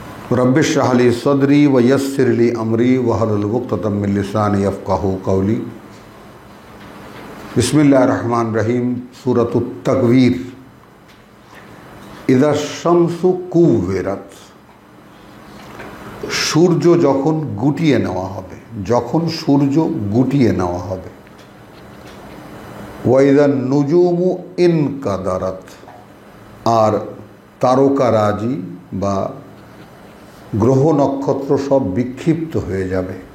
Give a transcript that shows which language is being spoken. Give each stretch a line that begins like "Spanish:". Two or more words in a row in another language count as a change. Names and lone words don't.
Arabic: رب اشرح لي صدري ويسر لي أمري واحلل عقدة من لساني يفقهوا قولي. بسم الله الرحمن الرحيم. سورة التكوير إذا الشمس كورت,
Bangla: সূর্য যখন গুটিয়ে নেওয়া হবে, যখন সূর্য গুটিয়ে নেওয়া হবে।
Arabic: وإذا النجوم انكدرت,
Bangla: আর তারকারাজি বা গ্রহ নক্ষত্র সব বিক্ষিপ্ত হয়ে যাবে।